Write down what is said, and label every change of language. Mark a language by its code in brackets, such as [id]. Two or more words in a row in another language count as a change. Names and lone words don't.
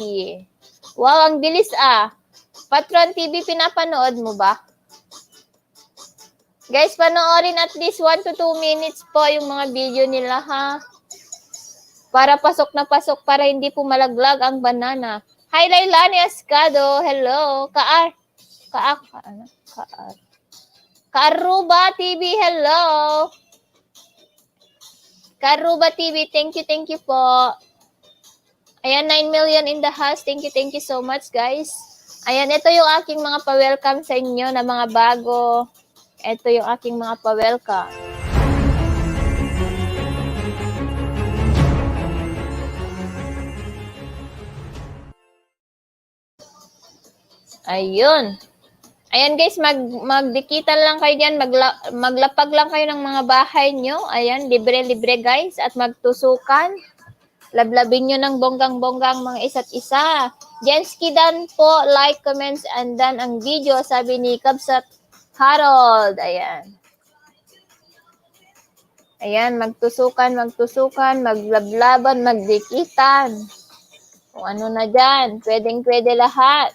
[tl] Wow, ang bilis ah. Patron TV, pinapanood mo ba? Guys, panoorin [en] at least 1 to 2 minutes [tl] po yung mga video nila, ha? Para pasok na pasok, para hindi po malaglag ang banana. Hi, Lailani Escado. Hello. Kaaruba TV. Hello. Kaaruba TV. Thank you po. [en] Ayan, 9 million in the house. Thank you so much, guys. [tl] Ayan, ito yung aking mga pa-welcome sa inyo na mga bago. Ito yung aking mga pa-welcome. Ayun. Ayan guys, magdikitan lang kayo diyan, maglapag lang kayo ng mga bahay nyo. Ayan, libre-libre guys at magtusukan. Lablabin nyo ng bonggang-bonggang mga isa't isa. Jenski dan po, [en] like, comments, and [tl] dan ang video, sabi ni Kabsat Harold. Ayan. Ayan, magtusukan, maglablaban, magdikitan. Kung ano na dyan, pwedeng-pwede lahat.